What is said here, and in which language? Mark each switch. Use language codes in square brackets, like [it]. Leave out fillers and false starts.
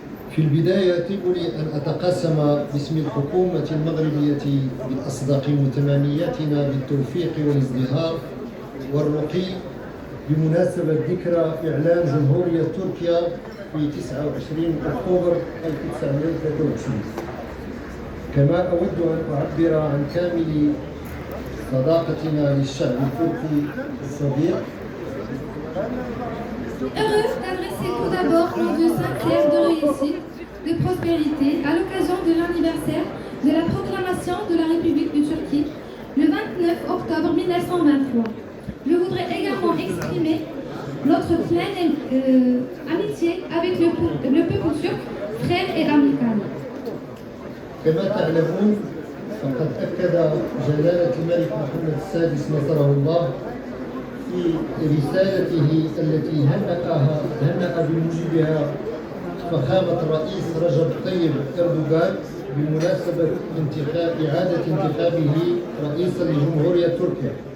[ar] في البداية يطيب لي أن أتقاسم باسم الحكومة المغربية بأصدق متمنياتنا بالتوفيق والازدهار والرقي بمناسبة ذكرى إعلان جمهورية تركيا في 29 أكتوبر 1923. كما أود أن أعبر عن كامل صداقتنا للشعب التركي الصديق. [fr] Heureuse d'adresser tout d'abord nos vœux sincères de réussite, de prospérité à l'occasion de l'anniversaire de la proclamation de la République de Turquie le 29 octobre 1923. Je voudrais également exprimer notre pleine amitié d'amitié avec le peuple turc, frère et amical. [ar] كما تعلمون فقد أكد جلالة الملك محمد السادس نصره الله في رسالته التي هنأ بموجبها فخامة الرئيس رجب طيب أردوغان بمناسبة إعادة انتخابه رئيسا لجمهورية تركيا.